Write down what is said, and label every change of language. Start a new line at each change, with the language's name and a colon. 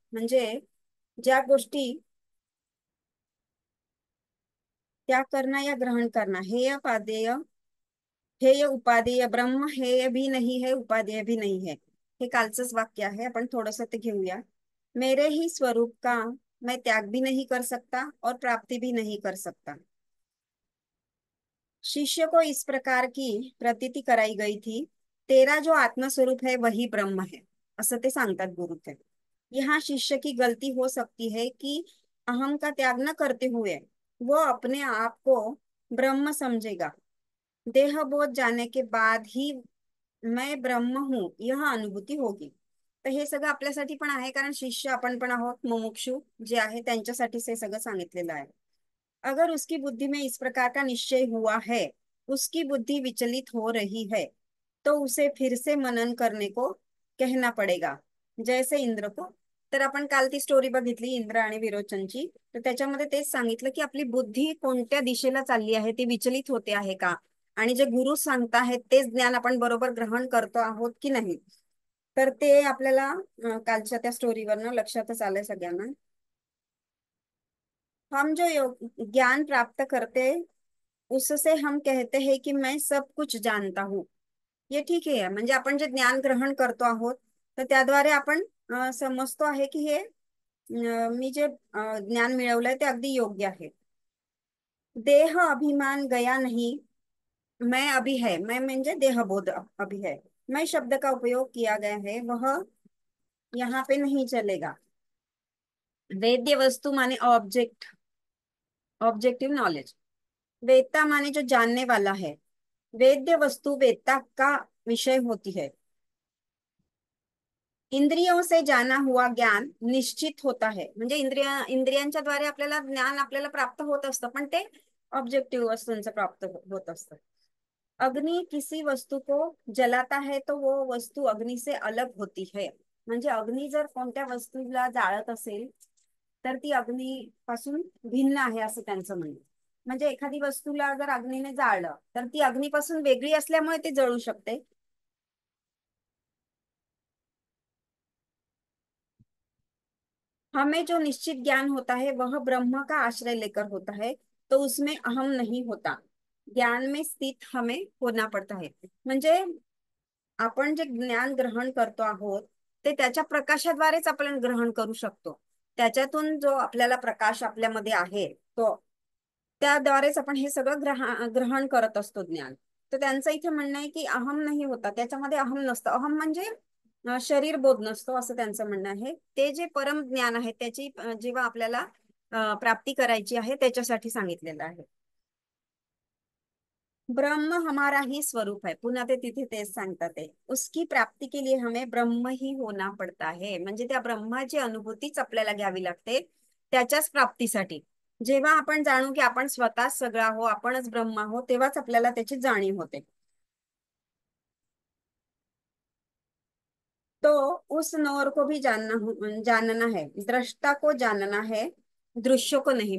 Hindi: म्हणजे ज्या गोष्टी त्या करना या ग्रहण करना, हेय उपादेय, हेय उपादेय ब्रह्म हेय भी नहीं है, उपादेय भी नहीं है.
Marathi: हे कालचंच वाक्य आहे, आपण थोडस ते घेऊया.
Hindi: मेरे ही स्वरूप का मैं त्याग भी नहीं कर सकता और प्राप्ति भी नहीं कर सकता. शिष्य को इस प्रकार की प्रतीति कराई गई थी, तेरा जो आत्मस्वरूप है वही ब्रह्म है,
Marathi: असं ते सांगतात गुरु ते.
Hindi: यहाँ शिष्य की गलती हो सकती है कि अहम का त्याग न करते हुए वो अपने आप को ब्रह्म समझेगा. देह बोध जाने के बाद ही मैं ब्रह्म हूं यह अनुभूती होगी.
Marathi: तर हे सगळं आपल्यासाठी पण आहे, कारण शिष्य आपण पण आहोत, मुमुक्षु जे आहे त्यांच्यासाठीच हे सगळं सांगितलेलं आहे.
Hindi: अगर उसकी बुद्धि में इस प्रकार का निश्चय हुआ है, उसकी बुद्धि विचलित हो रही है, तो उसे फिर से मनन करने को कहना पडेगा, जैसे इंद्र को.
Marathi: तर आपण काल ती स्टोरी बघितली इंद्र आणि विरोचनची. तर त्याच्यामध्ये तेच सांगितलं की आपली बुद्धी कोणत्या दिशेला चालली आहे, ती विचलित होते आहे का, आणि जे गुरु सांगत आहेत तेच ज्ञान आपण बरोबर ग्रहण करतो आहोत की नाही. तर ते आपल्याला कालच्या त्या स्टोरीवरनं लक्षातच आलंय सगळ्यांना.
Hindi: हम जो ज्ञान प्राप्त करते उससे हम कहते हैं कि मैं सब कुछ जानता हूँ.
Marathi: हे ठीक आहे, म्हणजे आपण जे ज्ञान ग्रहण करतो आहोत, तर त्याद्वारे आपण समजतो आहे की हे मी जे ज्ञान मिळवलंय ते अगदी योग्य आहे.
Hindi: देह अभिमान गया नहीं, मैं अभी है. मैं म्हणजे देहबोध अभी है. मैं शब्द का उपयोग किया गया है वह यहाँ पे नहीं चलेगा। वेद्य वस्तु माने ऑब्जेक्ट, ऑब्जेक्टिव नॉलेज। वेदता माने जो जानने वाला है। वेद्य वस्तु वेदता का विषय होती है। इंद्रियों से जाना हुआ ज्ञान निश्चित होता है,
Marathi: म्हणजे इंद्रियांच्या द्वारे आपल्याला ज्ञान आपल्याला प्राप्त होत असतं, पण ते ऑब्जेक्टिव्ह वस्तूंचं प्राप्त होत असतं।
Hindi: अग्नि किसी वस्तु को जलाता है तो वो वस्तु अग्नि से अलग होती है।
Marathi: म्हणजे अग्नी जर कोणत्या वस्तूला जाळत असेल तर ती अग्नीपासून भिन्न आहे असं त्यांचं म्हणणं। म्हणजे एखादी वस्तूला जर अग्नीने जाळलं तर ती अग्नीपासून वेगळी असल्यामुळे ती जळू शकते।
Hindi: हमें जो निश्चित ज्ञान होता है वह ब्रह्म का आश्रय लेकर होता है, तो उसमें अहम नहीं होता। ज्ञान में स्थित हमें होना पड़ता है।
Marathi: म्हणजे आपण जे ज्ञान ग्रहण करतो आहोत ते त्याच्या प्रकाशाद्वारेच आपण ग्रहण करू शकतो। त्याच्यातून जो आपल्याला प्रकाश आपल्यामध्ये आहे तो त्याद्वारेच आपण हे सगळं ग्रहण करत असतो ज्ञान। तर त्यांचं इथे म्हणणं आहे की अहम नाही होता, त्याच्यामध्ये अहम नसतं। अहम म्हणजे शरीर बोध नसतो असं त्यांचं म्हणणं आहे। ते जे परम ज्ञान आहे त्याची जेव्हा आपल्याला प्राप्ती करायची आहे त्याच्यासाठी सांगितलेलं आहे।
Hindi: ब्रह्म हमारा ही स्वरूप है,
Marathi: पुन्हा ते तिथे तेच सांगतात आहे,
Hindi: उसकी प्राप्ती के लिए हमें ब्रह्म ही होना पड़ता है।
Marathi: म्हणजे त्या ब्रह्माची अनुभूतीच आपल्याला घ्यावी लागते त्याच्याच प्राप्तीसाठी। जेव्हा आपण जाणू की आपण स्वतःच सगळं आहो, आपणच ब्रह्म आहो, तेव्हाच आपल्याला त्याची जाणीव होते।
Hindi: तो उस नौर को भी जानना है, दृष्टा को जानना है, दृश्य को नहीं।